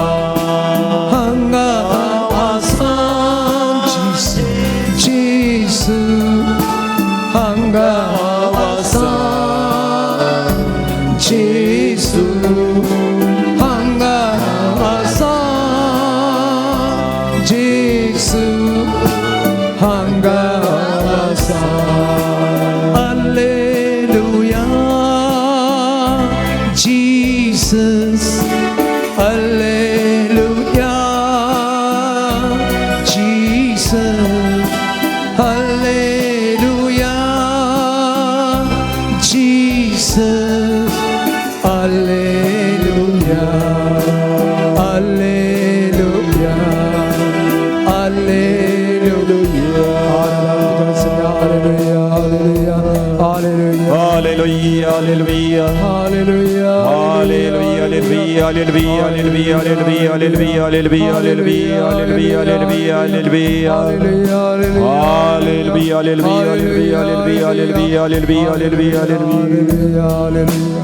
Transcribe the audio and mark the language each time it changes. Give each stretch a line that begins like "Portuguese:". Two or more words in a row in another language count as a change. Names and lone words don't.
Konkani: जिसू हांगा आसा जिसू हांगा आसा जिसू हांगा आसा
English: Alleluia Jesus Alleluia Jesus Alleluia Jesus Alleluia Alleluia Alleluia Alleluia Hallelujah, hallelujah. Hallelujah Hallelujah, hallelujah, hallelujah, hallelujah, hallelujah, hallelujah, hallelujah, hallelujah, hallelujah, hallelujah, hallelujah, hallelujah, hallelujah, hallelujah.